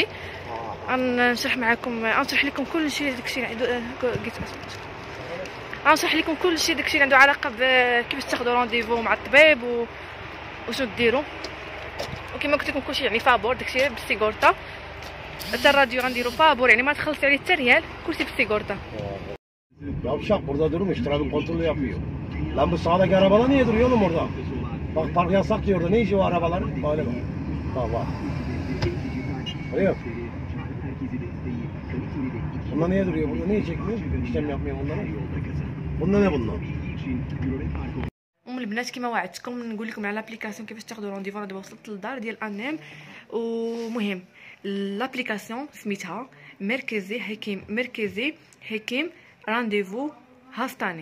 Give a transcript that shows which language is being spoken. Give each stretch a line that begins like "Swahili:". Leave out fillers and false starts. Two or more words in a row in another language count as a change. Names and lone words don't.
Arabic: غنشرح معكم، غنشرح لكم كلشي داكشي اللي عنده غنشرح لكم كلشي داكشي اللي عنده علاقه بكيفاش تاخذوا رونديفو مع الطبيب وشنو ديروا. وكما قلت لكم كلشي يعني فابور، داكشي بالسيغورتا. حتى الراديو غنديرو فابور، يعني ما تخلصي عليه حتى ريال، كلشي بالسيغورتا.
Turkish: Yavşak burada durmuş, trafik kontrolü yapıyor. Lan bu sağdaki arabalar niye duruyor oğlum orada? Bak park yasak diyor orada. Ne işi var arabaların? Böyle bak. Bak. Görüyor musun? Bunlar niye duruyor burada? Niye çekmiyor? İşlem yapmıyor bunlara.
Arabic: قلنا يا بنا. البنات كما وعدتكم نقول لكم على لابليكاسيون كيفاش تاخذوا رونديفو. دابا وصلت للدار ديال انام. ومهم لابليكاسيون سميتها مركزي حكيم رانديفو هاستاني.